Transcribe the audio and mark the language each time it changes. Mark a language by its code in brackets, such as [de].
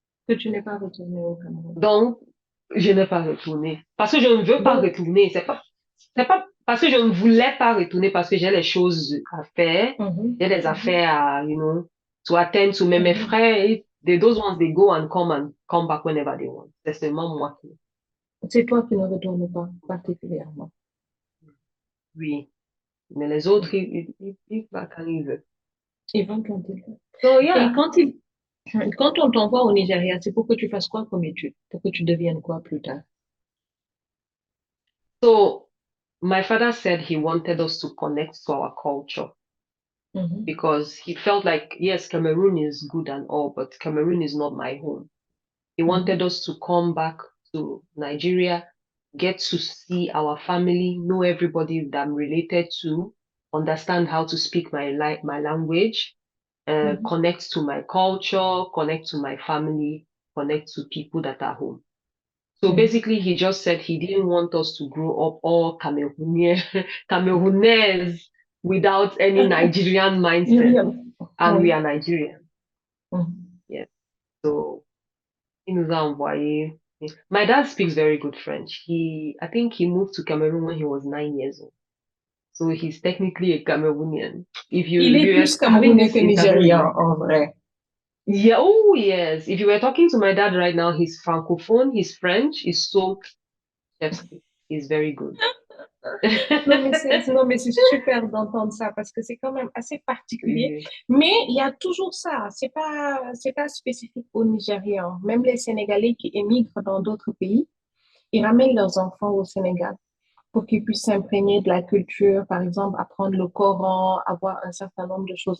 [fr] que tu n'es pas retourné au Cameroun. Donc, je n'ai pas retourné. Parce que je ne veux pas Donc, retourner. C'est pas parce que je ne voulais pas retourner parce que j'ai les choses à faire. mhm, J'ai des mhm, affaires [en] to attend to. [fr] Mais mes mhm. frères, [en] those ones, they go and come back whenever they want. [fr] C'est seulement moi qui, C'est toi qui ne retournes pas particulièrement. oui. Mais les autres, ils vont quand ils veulent. Ils vont quand ils veulent. [en] So, [fr] Et [en] yeah. [fr] quand on t'envoie au Nigeria, c'est pour que tu fasses quoi comme étude? Pour que tu deviennes quoi plus tard? [en] So, my father said he wanted us to connect to our culture Mhm, because he felt like, yes, Cameroon is good and all, but Cameroon is not my home. He mhm, wanted us to come back to Nigeria, get to see our family, know everybody that I'm related to, understand how to speak my language, connect to my culture, connect to my family, connect to people that are home. So basically, he just said he didn't want us to grow up all Cameroonese without any Nigerian mindset. And we are Nigerian. Yes. So, [fr] il nous a envoyé. [en] My dad speaks very good French. I think he moved to Cameroon when he was 9 years old. So he's technically a Cameroonian. [fr] Il est plus Camerounais que Nigérian, en vrai. [en] Yeah, oh yes. If you were talking to my dad right now, he's francophone, he's French, he's so he's very good. [fr] Non, mais c'est super d'entendre ça parce que c'est quand même assez particulier. Mais il y a toujours ça. C'est pas spécifique aux Nigérians. Même les Sénégalais qui émigrent dans d'autres pays, ils ramènent leurs enfants au Sénégal pour qu'ils puissent s'imprégner de la culture, par exemple, apprendre le Coran, avoir un certain nombre de choses.